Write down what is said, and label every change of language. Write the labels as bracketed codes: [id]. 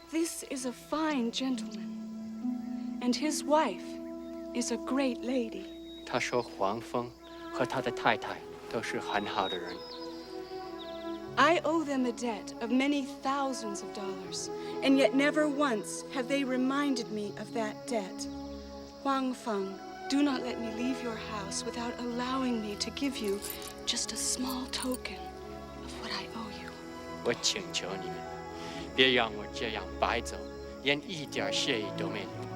[en] This is a fine gentleman. And his wife is a great lady. [zh] 他说黄蜂和他的太太都是很好的人。 [en] I owe them a debt of many thousands of dollars, and yet never once have they reminded me of that debt. Wang Feng, do not let me leave your house without allowing me to give you just a small token of what I owe you. [zh] 我请求你们，别让我这样白走，连一点谢意都没有。